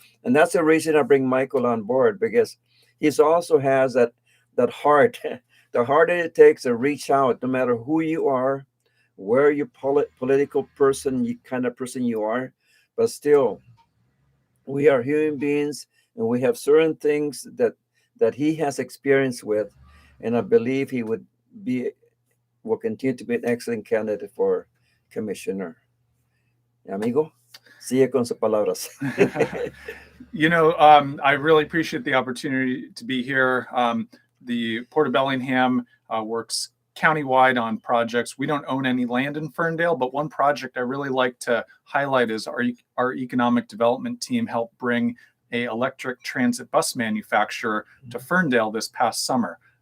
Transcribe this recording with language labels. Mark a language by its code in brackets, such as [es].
[en] And that's the reason I bring Michael on board, because he's also has that heart, the heart that it takes to reach out, no matter who you are, where you political person, you kind of person you are, but still we are human beings, and we have certain things that he has experience with, and I believe he would be will continue to be an excellent candidate for commissioner. [es] Amigo, sigue con sus palabras. [en] I really appreciate the opportunity to be here. The Port of Bellingham works countywide on projects. We don't own any land in Ferndale, but one project I really like to highlight is our economic development team helped bring a electric transit bus manufacturer to Ferndale this past summer.